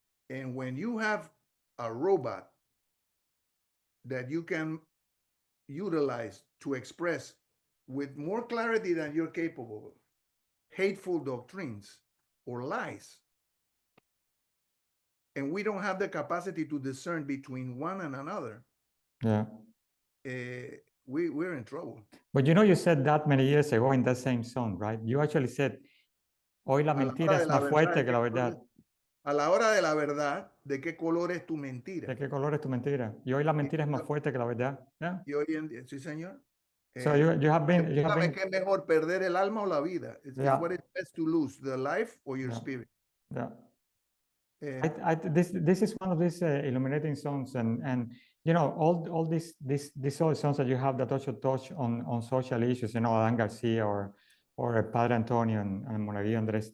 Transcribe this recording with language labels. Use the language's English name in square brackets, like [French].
[English] And when you have a robot that you can utilize to express with more clarity than you're capable of hateful doctrines or lies, and we don't have the capacity to discern between one and another, Yeah. We're in trouble. But you know, you said that many years ago in that same song, right? You actually said, [Spanish] hoy la mentira es más fuerte que la verdad. A la hora de la verdad, ¿de qué color es tu mentira? ¿De qué color es tu mentira? Y hoy la mentira es más fuerte que la verdad. [English] Yeah. [Spanish] Y hoy en día, sí, señor. [English] So you have been. [Spanish] ¿Qué es mejor, perder el alma o la vida? [English] It's what is best to lose, the life or your spirit. Yeah. This is one of these illuminating songs, and you know, all these songs that you have that also touch on social issues, you know, Adan Garcia or Padre Antonio and Monaguillo Andres.